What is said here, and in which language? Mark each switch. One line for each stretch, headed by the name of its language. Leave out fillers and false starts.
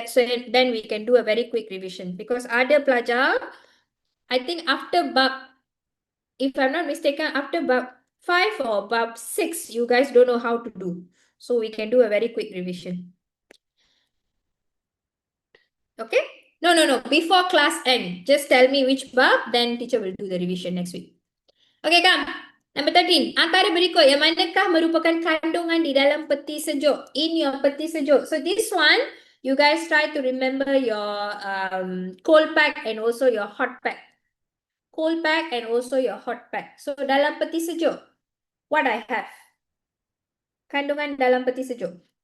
English: So then we can do a very quick revision because
Malay: ada pelajar,
English: I think after bab, if I'm not mistaken, after bab 5 or bab 6, you guys don't know how to do. So we can do a very quick revision. Okay? No. Before class end, just tell me which bab, then teacher will do the revision next week. Okay, come. Number 13.
Malay: Antara berikut yang manakah merupakan kandungan di dalam peti sejuk?
English: In your
Malay: peti sejuk.
English: So this one, you guys try to remember your cold pack and also your hot pack. Cold pack and also your hot pack. So
Malay: dalam peti sejuk,
English: what I have?
Malay: Kandungan dalam peti sejuk.